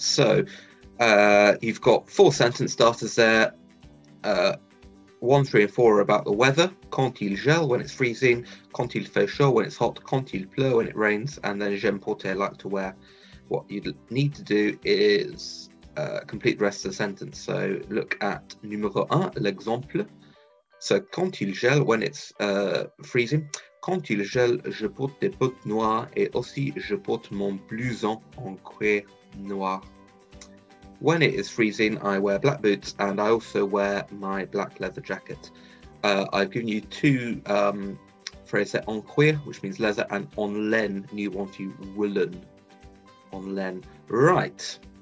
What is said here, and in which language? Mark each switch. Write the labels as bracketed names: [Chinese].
[English] So you've got 4 sentence starters there. 1, 3, and 4 are about the weather. [French] Quand il gèle, [English] when it's freezing. [French] Quand il fait chaud, [English] when it's hot. [French] Quand il pleut, [English] when it rains. And then [French] j'aime porter, [English] like to wear. What you need to do is complete the rest of the sentence. So look at numéro 1, l'exemple. So [French] quand il gèle, [English] when it's freezing. [French] Quand il gèle, je porte des bottes noires et aussi je porte mon blouson en cuir noir. [English] When it is freezing, I wear black boots and I also wear my black leather jacket. I've given you 2 phrases, en cuir, which means leather, and en laine, new one for you, woolen. En laine. Right.